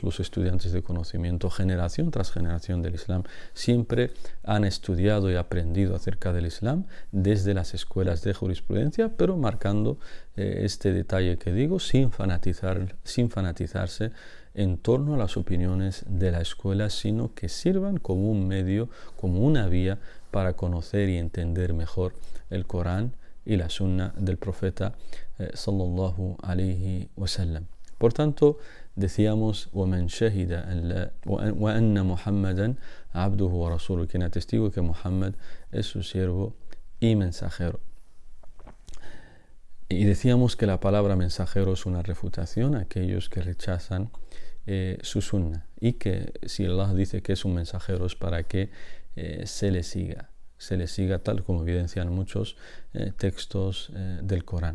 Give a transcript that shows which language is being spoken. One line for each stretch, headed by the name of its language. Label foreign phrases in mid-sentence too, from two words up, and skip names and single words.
Spanish: los estudiantes de conocimiento, generación tras generación del Islam, siempre han estudiado y aprendido acerca del Islam desde las escuelas de jurisprudencia, pero marcando este detalle que digo, sin fanatizarse en torno a las opiniones de la escuela, sino que sirvan como un medio, como una vía para conocer y entender mejor el Corán y la Sunna del profeta
Arabic: صلى الله عليه وسلم.
Spanish: Por tanto, decíamos
Arabic: وَمَنْ شَهِدَ وَأَنَّ مُحَمَّدًا عَبْدُهُ وَرَسُولُهُ,
Spanish: quien atestigue que Muhammad es su siervo y mensajero. Y decíamos que la palabra mensajero es una refutación a aquellos que rechazan su sunna, y que si Allah dice que es un mensajero es para que se le siga tal como evidencian muchos textos del Corán.